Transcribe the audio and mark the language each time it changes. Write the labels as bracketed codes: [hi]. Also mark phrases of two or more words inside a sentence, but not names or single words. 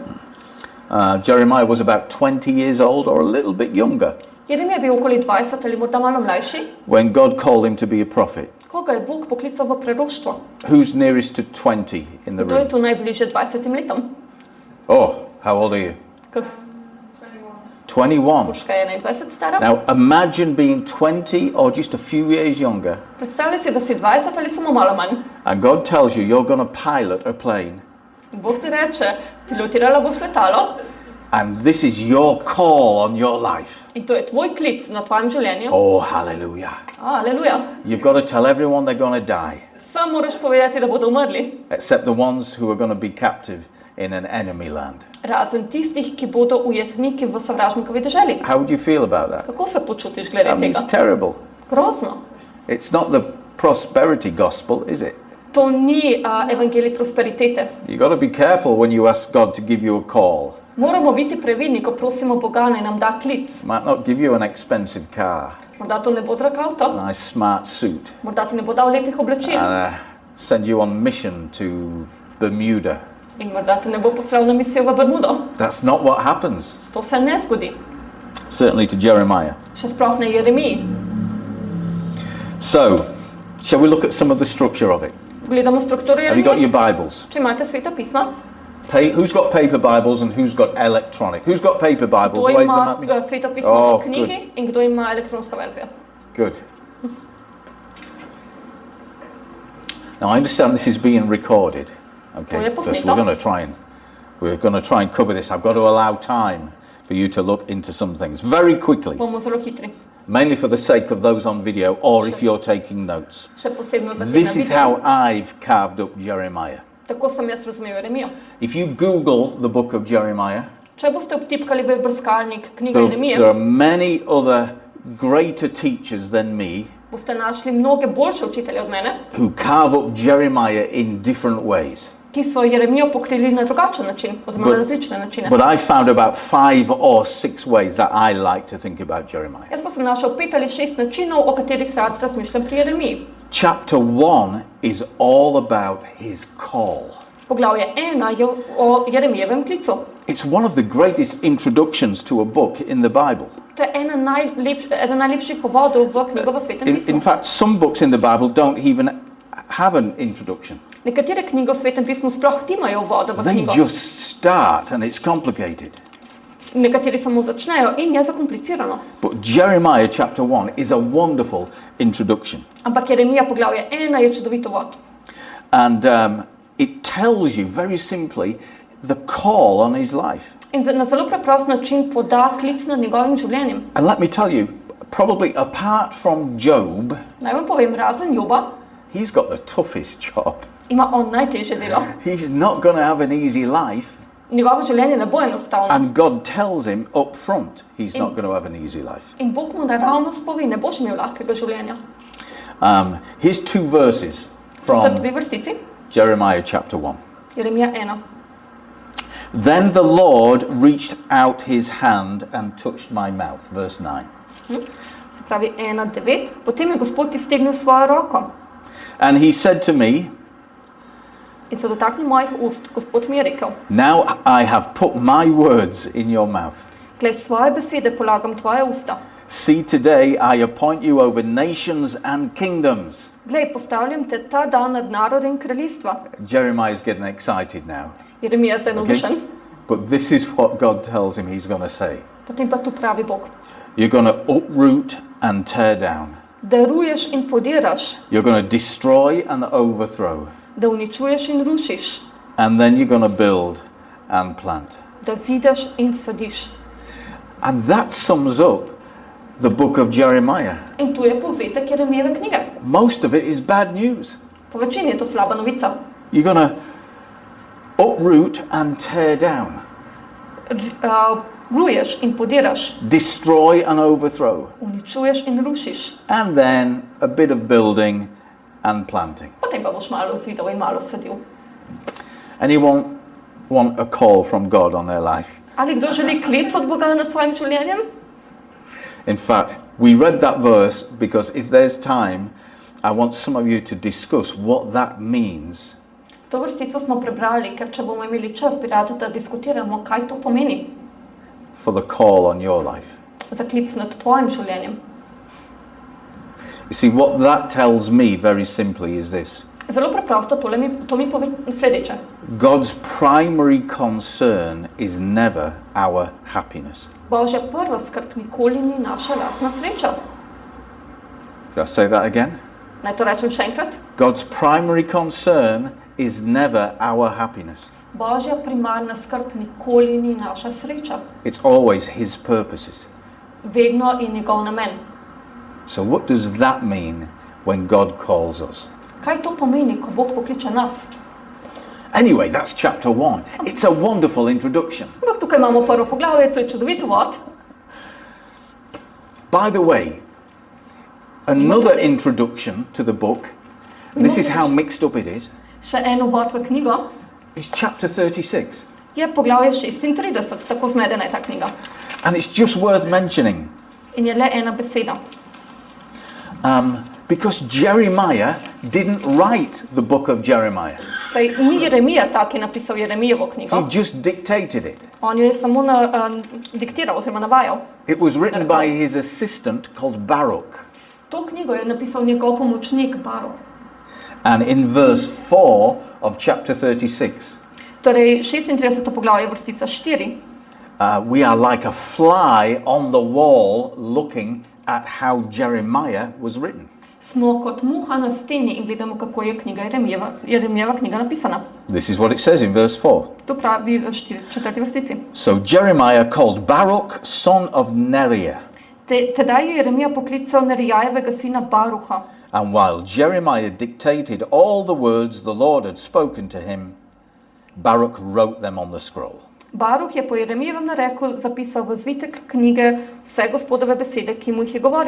[en] Jeremiah was about 20 years old or a little bit younger [sl] Jeremija je bil okoli 20 ali morda malo mlajši, [en] when God called him to be a prophet. [sl] ko ga je Bog poklical v preroštvo. [en] Who's nearest to 20 in the [sl] Kdo je [en] room? [sl] tu najbližje 20 letom? [en] Oh, how old are you? 21. [sl] Boška je 21 stara. [en] Now imagine being 20 or just a few years younger, [sl] Predstavljaj si, da si 20 ali samo malo manj. [en] and God tells you you're going to pilot a plane, [sl] In Bog ti reče, pilotirala boš letalo [en] and this is your call on your life. [sl] in to je tvoj klic na tvojem življenju. [en] Oh, hallelujah. [sl] Aleluja. [en] You've got to tell everyone they're going to die, [sl] Sam moraš povedati, da bodo umrli. [en] except the ones who are going to be captive in an enemy land. [sl] Razen tistih, ki bodo ujetniki v sovražnikovi deželi. [en] How would you feel about that? [sl] Kako se počutiš glede [en] I mean, [sl] tega? [en] it's terrible. [sl] Grozno. [en] It's not the prosperity gospel, is it? [sl] To ni evangelij prosperitete. [en] You've got to be careful when you ask God to give you a call. [sl] Moramo biti previdni, ko prosimo Boga, naj nam da klic. [en] Might not give you an expensive car, [sl] Morda to ne bo drag avto, [en] a nice smart suit, [sl] morda ti ne bo dal lepih oblačil [en] and send you on mission to Bermuda. [sl] in morda te ne bo poslal na misijo v Bermudo. [en] That's not what happens. [sl] To se ne zgodi. [en] Certainly to Jeremiah. [sl] Še sploh ne Jeremiji. [en] So, shall we look at some of the structure of it? [sl] Gledamo strukturo [en] Have you got your [sl] Jeremije. [en] Bibles? [sl] Če imate Sveta pisma, [en] Who's got paper Bibles and who's got electronic? Who's got paper Bibles? [sl] kdo [en] Wave them [sl] ima [en] at me. [sl] Sveto pismo [en] Oh, [sl] v knjigi in kdo ima elektronsko verzijo. [en] Good. Now I understand this is being recorded. Okay, because we're going to try and cover this. I've got to allow time for you to look into some things very quickly, [sl] Bomo zelo hitri. [en] mainly for the sake of those on video or if you're taking notes. [sl] Še posebno za [en] This [sl] tega [en] is [sl] videa. [en] how I've carved up Jeremiah. [sl] Tako sem jaz razumel Jeremijo. [en] If you Google the book of Jeremiah, [sl] Če boste obtipkali v brskalnik knjige [en] there [sl] Jeremije, [en] are many other greater teachers than me [sl] boste našli mnoge boljše učitelje od mene, [en] who carve up Jeremiah in different ways. [sl] ki so Jeremijo pokrili na drugačen način, oziroma na različne načine. [en] But I found about 5 or 6 ways that I like to think about Jeremiah. [sl] Jaz pa sem našel 5 ali 6 načinov, o katerih rad razmišljam pri Jeremiji. [en] Chapter 1 is all about his call. [sl] Poglavje 1 je o Jeremijevem klicu. [en] It's one of the greatest introductions to a book in the Bible. [sl] To je eden najlepših uvodov v knjigo v Svetem [en] In [sl] pismu. [en] fact, some books in the Bible don't even have an introduction. [sl] Nekatere knjige v Svetem pismu sploh nimajo uvoda v [en] They [sl] knjigo. [en] just start and it's complicated. [sl] Nekateri samo začnejo in je zakomplicirano. [en] But Jeremiah chapter 1 is a wonderful introduction. [sl] Ampak Jeremija poglavje 1 je čudovit uvod. [en] And it tells you very simply the call on his life. [sl] In na zelo preprost način poda klic nad njegovim življenjem. [en] And let me tell you, probably apart from Job, [sl] Naj vam povem, razen Joba, [en] he's got the toughest job. [sl] ima on najtežje delo. [en] He's not going to have an easy life. [sl] Njegovo življenje ne bo enostavno. [en] And God tells him up front he's not going to have an easy life. [sl] In Bog mu naravnost pove, ne boš imel lahkega življenja. [en] Here's 2 verses [sl] Sta [en] from [sl] dve vrstici, [en] Jeremiah chapter 1. [sl] Jeremija 1. [en] Then the Lord reached out his hand and touched my mouth. Verse 9. [sl] Se pravi 1:9. Potem je Gospod iztegnil svojo roko [en] And he said to me, [sl] in se dotaknil mojih ust. Gospod mi je rekel, [en] now I have put my words in your mouth. [sl] glej, svoje besede polagam tvoje usta. [en] See, today I appoint you over nations and kingdoms. [sl] Glej, postavljam te ta dan nad narode in kraljestva. [en] Jeremiah is getting excited now. [sl] Jeremija je zdaj navdušen. [en] But this is what God tells him he's going to say. [sl] Potem pa tu pravi Bog. [en] You're going to uproot and tear down. [sl] Da ruješ in podiraš. [en] You're going to destroy and overthrow. [sl] Da uničuješ in rušiš. [en] And then you're going to build and plant. [sl] Da zidaš in sadiš. [en] And that sums up the book of Jeremiah. [sl] In tu je povzetek Jeremijeve knjige. [en] Most of it is bad news. [sl] Po večini je to slaba novica. [en] You're going to uproot and tear down. [sl] Ruješ in podiraš. [en] Destroy and overthrow. [sl] Uničuješ in rušiš. [en] And then a bit of building and planting. [sl] Potem pa boš malo zidal in malo sadil. [en] Anyone want a call from God on their life? [sl] Ali kdo želi klic od Boga nad svojim življenjem? [en] In fact, we read that verse because if there's time, I want some of you to discuss what that means. [sl] To vrstico smo prebrali, ker če bomo imeli čas, bi radi, da diskutiramo, kaj to pomeni. [en] For the call on your life. [sl] Za klic nad tvojim življenjem. [en] You see, what that tells me very simply is this. [sl] Zelo preprosto, to mi pove sledeče. [en] God's primary concern is never our happiness. [sl] Božja prva skrb nikoli ni naša lastna sreča. [en] Should I say that again? [sl] Naj to rečem še enkrat? [en] God's primary concern is never our happiness. [sl] Božja primarna skrb nikoli ni naša sreča. [en] It's always his purposes. [sl] Vedno je njegov namen. [en] So what does that mean when God calls us? [sl] Kaj to pomeni, ko Bog pokliče nas? [en] Anyway, that's chapter 1. It's a wonderful introduction. [sl] Ampak tukaj imamo prvo poglavje, to je čudovit uvod. [en] By the way, another introduction to the book, this is how mixed up it is, [sl] Še en uvod v knjigo [en] is chapter 36. [sl] je poglavje 36, tako zmedena je ta knjiga. [en] And it's just worth mentioning. [sl] In je le ena beseda. [en] Because Jeremiah didn't write the book of Jeremiah. [sl] Saj ni Jeremija ta, ki je napisal Jeremijevo knjigo. [en] He just dictated it. [sl] On jo je samo diktiral oziroma navajal. [en] It was written by his assistant called Baruch. [sl] To knjigo je napisal njegov pomočnik Baruch. [en] And in verse 4 of chapter 36, [sl] Torej 36. poglavje vrstica 4. [en] We are like a fly on the wall looking at how Jeremiah was written. [sl] Smo kot muha na steni in gledamo, kako je Jeremijeva knjiga napisana. [en] This is what it says in verse 4. [sl] To pravi v 4. vrstici. [en] So Jeremiah called Baruch, son of Neriah. [sl] Tedaj je Jeremija poklical Nerijajevega sina Baruha. [en] And while Jeremiah dictated all the words the Lord had spoken to him, Baruch wrote them on the scroll. [sl] Baruh je po Jeremijevem nareku zapisal v zvitek knjige vse Gospodove besede, ki mu jih je govoril.